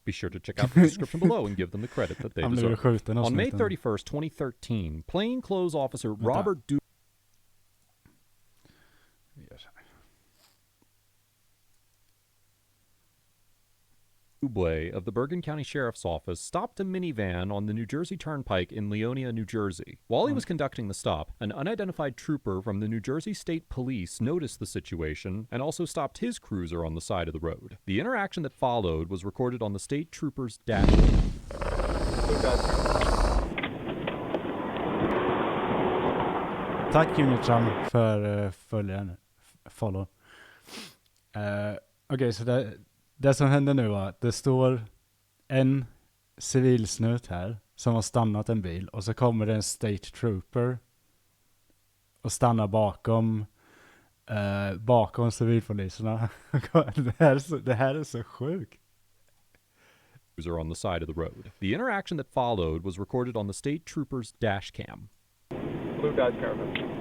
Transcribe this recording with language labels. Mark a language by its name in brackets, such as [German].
[English] Be sure to check out the description below and give them the credit that they deserve. On May 31st, 2013, plainclothes officer Robert Dubois of the Bergen County Sheriff's Office stopped a minivan on the New Jersey Turnpike in Leonia, New Jersey. While he was conducting the stop, an unidentified trooper from the New Jersey State Police noticed the situation and also stopped his cruiser on the side of the road. The interaction that followed was recorded on the state trooper's dash cam. [Swedish] Tack Unitram för follow. Okej, så det som händer nu är att det står en civilsnut här som har stannat en bil och så kommer det en state trooper och stannar bakom civilpoliserna. Det här är så sjukt. [English] On the side of the road. The interaction that followed was recorded on the state trooper's dash cam. Blue guy's caravan.